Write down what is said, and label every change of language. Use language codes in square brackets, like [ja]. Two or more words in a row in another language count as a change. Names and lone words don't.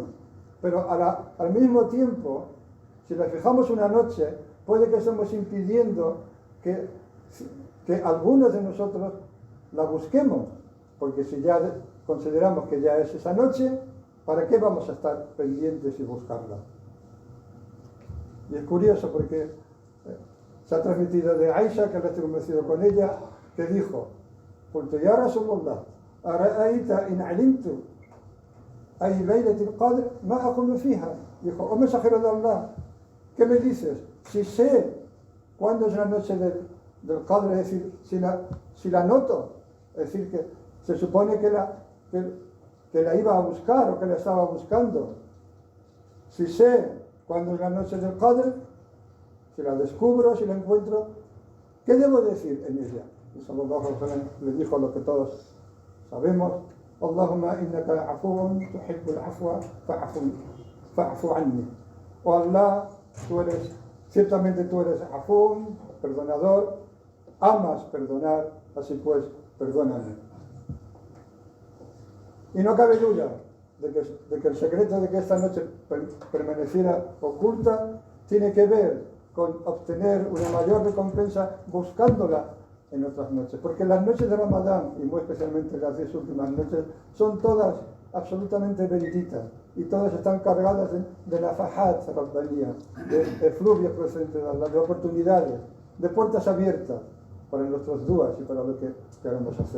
[es] Pero al mismo tiempo, si la fijamos una noche, puede que estemos impidiendo que algunos de nosotros la busquemos. Porque si ya consideramos que ya es esa noche, ¿para qué vamos a estar pendientes y buscarla? Y es curioso porque se ha transmitido de Aisha, que la he convencido con ella, que dijo: [ar] قلت يا رسول الله أرأيت إن علمت أي ليلة القدر ما أقول فيها. [es] Dijo: oh mensajero de Allah, ¿qué me dices? Si sé cuándo es la noche del Qadr, es decir, si la noto, es decir, que se supone que la iba a buscar o que la estaba buscando. Si sé cuándo es la noche del Qadr, si la descubro, si la encuentro, ¿qué debo decir en ella? Y [ar] صلى الله عليه وسلم [es] le dijo lo que todos sabemos: [ar] اللهم إنك عفو تحب العفو فاعف عني. [es] Oh Allah, ciertamente tú eres afún, perdonador, amas perdonar, así pues, perdóname. Y no cabe duda de que el secreto de que esta noche permaneciera oculta tiene que ver con obtener una mayor recompensa buscándola en otras noches, porque las noches de Ramadán, y muy especialmente las 10 últimas noches, son todas absolutamente benditas, y todas están cargadas de [ar] نفحات ربانية, [es] de efluvios procedentes de Allah, de oportunidades, de puertas abiertas para nuestros dudas y para lo que queremos hacer.